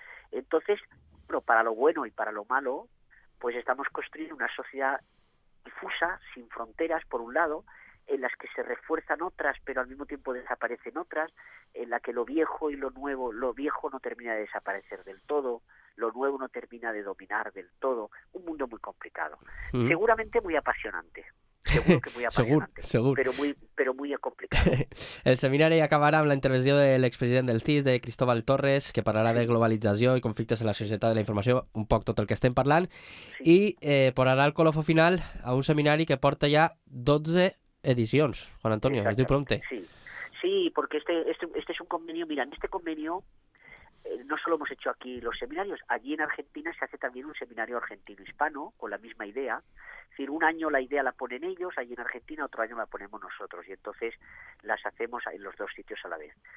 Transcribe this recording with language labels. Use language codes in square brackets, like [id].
[es] Entonces, bueno, para lo bueno y para lo malo, pues estamos construyendo una sociedad difusa, sin fronteras, por un lado, en las que se refuerzan otras, pero al mismo tiempo desaparecen otras, en la que lo viejo y lo viejo no termina de desaparecer del todo, lo nuevo no termina de dominar del todo. Un mundo muy complicado. Seguramente muy apasionante. Seguro que muy apasionante. [ca] Segur. [es] Pero muy complicado. [ca] El seminari acabarà amb la intervenció de l'expresident del CIS, de Cristóbal Torres, que parlarà de globalització i conflictes en la societat de la informació, un poc tot el que estem parlant, i posarà el colofó final a un seminari que porta ja 12 edicions. Juan Antonio, es diu prompte. [es] Sí, porque este es un convenio. Mira, en este convenio no solo hemos hecho aquí los seminarios, allí en Argentina se hace también un seminario argentino-hispano con la misma idea. Es decir, un año la idea la ponen ellos, allí en Argentina, otro año la ponemos nosotros, y entonces las hacemos en los dos sitios a la vez.